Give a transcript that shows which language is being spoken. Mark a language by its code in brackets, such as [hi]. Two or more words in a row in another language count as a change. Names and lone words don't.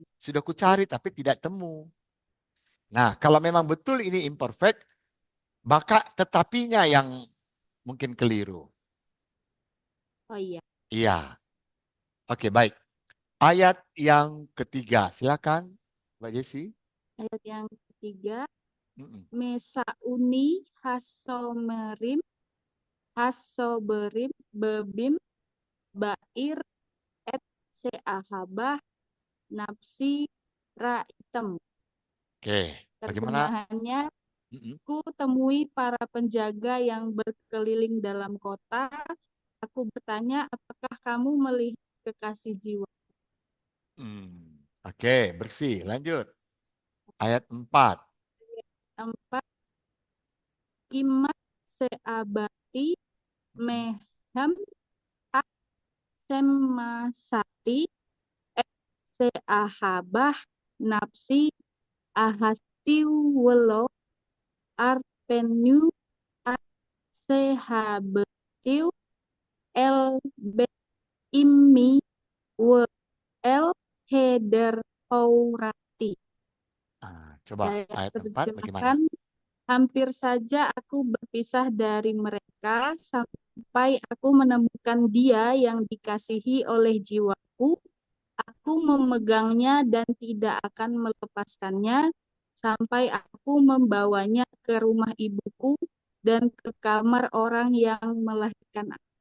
[id] Sudah kucari tapi tidak temu. Nah, kalau memang betul ini imperfect, maka tetapinya yang mungkin keliru. Oh iya. Iya. Oke, baik. Ayat yang ketiga, silakan Mbak Jesi. Ayat yang ketiga, Mm-mm. [he] מצאוני השמרים הסבבים בבים בעיר את שאהבה נפשי ראיתם. [id] Oke, bagaimana? Terjemahannya, Mm-mm. ku temui para penjaga yang berkeliling dalam kota. Aku bertanya, apakah kamu melihat kekasih jiwa? Oke, bersih. Lanjut. Ayat 4. 4. [he] כמעט שעברתי מהם עד שמצאתי את שאהבה נפשי אחזתיו ולא ארפנו עד שהביאתיו אל בית אמי ו אל חדר הורתי. [id] Coba Saya ayat 4 bagaimana? terjemahkan, hampir saja aku berpisah dari mereka sampai aku menemukan dia yang dikasihi oleh jiwaku. Aku memegangnya dan tidak akan melepaskannya sampai aku membawanya ke rumah ibuku dan ke kamar orang yang melahirkan aku.